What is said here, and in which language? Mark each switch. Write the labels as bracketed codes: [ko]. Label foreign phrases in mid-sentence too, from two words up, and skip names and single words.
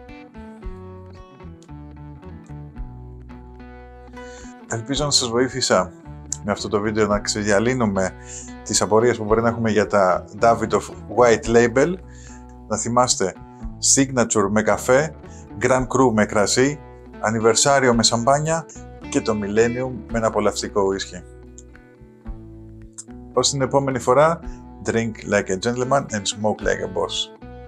[el] Ελπίζω να σας βοήθησα με αυτό το βίντεο να ξεδιαλύνουμε τις απορίες που μπορεί να έχουμε για τα Davidoff White Label. Να θυμάστε, Signature με καφέ, Grand Cru με κρασί, Ανιβερσάριο με σαμπάνια και το Millennium με ένα απολαυστικό ουίσκι. Ως την επόμενη φορά, [en] drink like a gentleman and smoke like a boss.